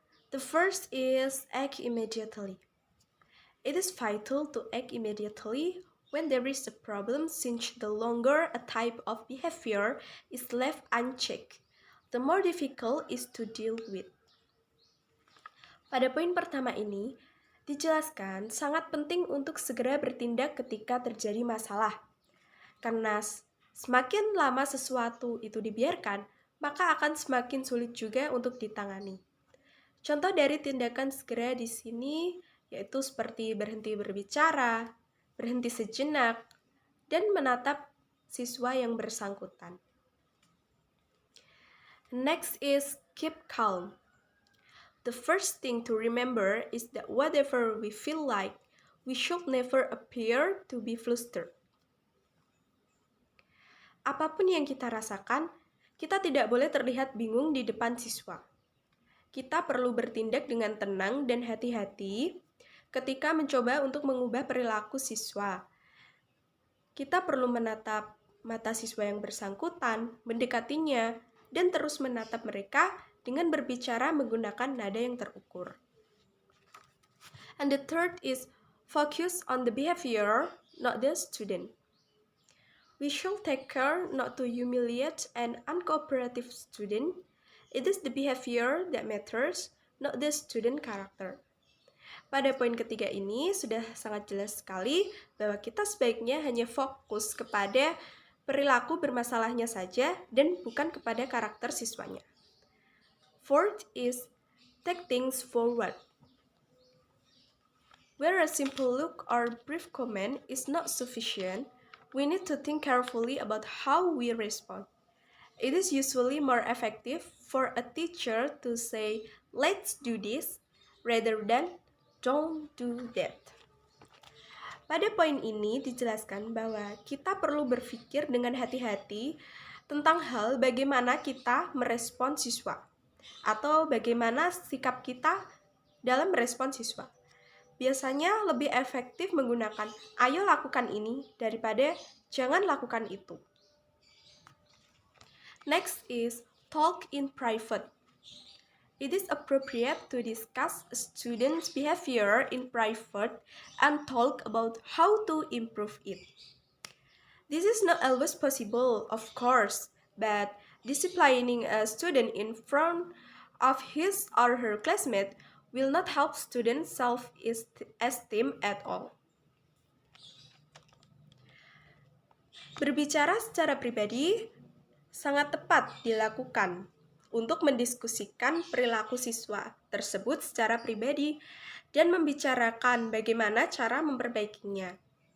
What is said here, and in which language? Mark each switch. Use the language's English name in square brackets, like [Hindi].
[English] The first is act immediately. It is vital to act immediately when there is a problem, since the longer a type of behavior is left unchecked, the more difficult it is to deal with. [Indonesian] Pada poin pertama ini, dijelaskan sangat penting untuk segera bertindak ketika terjadi masalah. Karena semakin lama sesuatu itu dibiarkan, maka akan semakin sulit juga untuk ditangani. Contoh dari tindakan segera di sini yaitu seperti berhenti berbicara, berhenti sejenak, dan menatap siswa yang bersangkutan. [English] Next is keep calm. The first thing to remember is that whatever we feel like, we should never appear to be flustered. [Indonesian] Apapun yang kita rasakan, kita tidak boleh terlihat bingung di depan siswa. Kita perlu bertindak dengan tenang dan hati-hati ketika mencoba untuk mengubah perilaku siswa. Kita perlu menatap mata siswa yang bersangkutan, mendekatinya, dan terus menatap mereka dengan berbicara menggunakan nada yang terukur. [English] And the third is focus on the behavior, not the student. We should take care not to humiliate an uncooperative student. It is the behavior that matters, not the student character. [Indonesian] Pada poin ketiga ini sudah sangat jelas sekali bahwa kita sebaiknya hanya fokus kepada perilaku bermasalahnya saja dan bukan kepada karakter siswanya. [English] Fourth is take things forward. Where a simple look or brief comment is not sufficient, we need to think carefully about how we respond. It is usually more effective for a teacher to say, "Let's do this," rather than "Don't do that." [Indonesian] Pada poin ini dijelaskan bahwa kita perlu berpikir dengan hati-hati tentang hal bagaimana kita merespon siswa atau bagaimana sikap kita dalam merespon siswa. Biasanya lebih efektif menggunakan "ayo lakukan ini" daripada "jangan lakukan itu." [English] Next is talk in private. It is appropriate to discuss a student's behavior in private and talk about how to improve it. This is not always possible, of course, but disciplining a student in front of his or her classmate will not help students' self-esteem at all. [Indonesian] Berbicara secara pribadi sangat tepat dilakukan untuk mendiskusikan perilaku siswa tersebut secara pribadi dan membicarakan bagaimana cara memperbaikinya.